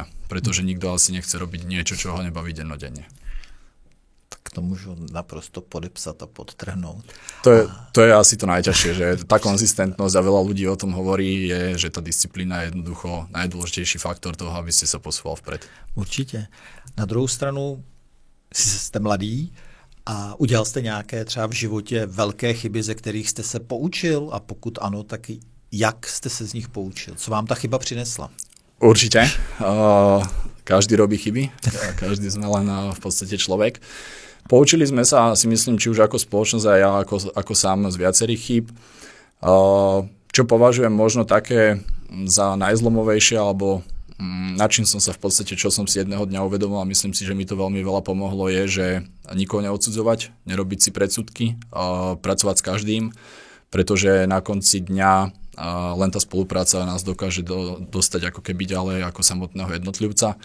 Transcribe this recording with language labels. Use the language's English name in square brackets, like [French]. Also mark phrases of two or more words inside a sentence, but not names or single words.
[Slovak] Pretože nikto asi nechce robiť niečo, čo ho nebaví dennodenne. [Czech] To můžu naprosto podepsat a podtrhnout. [Slovak] To je asi to najťažšie, že tá konzistentnosť a veľa ľudí o tom hovorí, je, že tá disciplína je jednoducho najdôležitejší faktor toho, aby ste sa posúval vpred. [Czech] Určitě. Na druhou stranu jste mladý a udělal jste nějaké třeba v životě velké chyby, ze kterých jste se poučil a pokud ano, tak jak jste se z nich poučil? Co vám ta chyba přinesla? [Slovak] Určite. Každý robí chyby. Každý sme len v podstate človek. Poučili sme sa, si myslím, či už ako spoločnosť a ja ako sám z viacerých chýb. Čo považujem možno také za najzlomovejšie, alebo na čím som sa v podstate, čo som si jedného dňa uvedomil a myslím si, že mi to veľmi veľa pomohlo, je, že nikoho neodsudzovať, nerobiť si predsudky, pracovať s každým, pretože na konci dňa len tá spolupráca nás dokáže dostať ako keby ďalej ako samotného jednotlivca.